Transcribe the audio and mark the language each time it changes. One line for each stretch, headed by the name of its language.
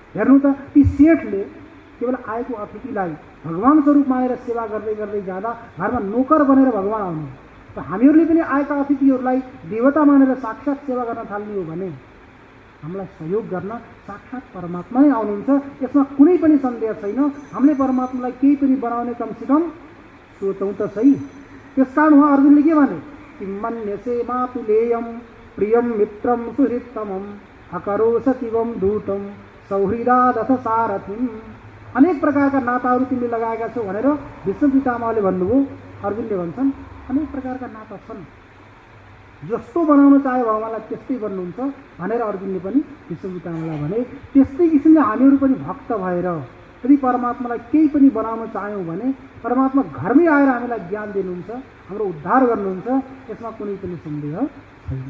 Nepali: हेर्नु त, ती सेठले केवल आएको अतिथिलाई भगवान् स्वरूप मानेर सेवा गर्दै गर्दै जाँदा घरमा नोकर बनेर भगवान् आउनु। त हामीहरूले पनि आएका अतिथिहरूलाई देवता मानेर साक्षात सेवा गर्न थाल्ने हो भने हामीलाई सहयोग गर्न साक्षात परमात्मा नै आउनुहुन्छ। यसमा कुनै पनि सन्देह छैन। हामीले परमात्मालाई केही पनि बनाउने कमसेकम सोचौँ त सही। त्यसकारण उहाँ अर्जुनले के भने,
Sanskrit: किमन्यसे मातुलेयम प्रियम मित्रम सुहृत्तमम अकरोस शिवम दूतम सौहृदादथ सारथिम।
Nepali: अनेक प्रकारका नाताहरू तिमीले लगाएका छौ भनेर विष्णु पितामहले भन्नुभयो। अर्जुनले भन्छन् अनेक प्रकारका नाता छन्, जस्तो बनाउन चाहे भगवान्लाई त्यस्तै बन्नुहुन्छ भनेर अर्जुनले पनि विष्णु पितामहलाई भने। त्यस्तै किसिमले हामीहरू पनि भक्त भएर यदि परमात्मालाई केही पनि बनाउन चाह्यौँ भने परमात्मा घरमै आएर हामीलाई ज्ञान दिनुहुन्छ, हाम्रो उद्धार गर्नुहुन्छ। यसमा कुनै पनि सन्देह छैन।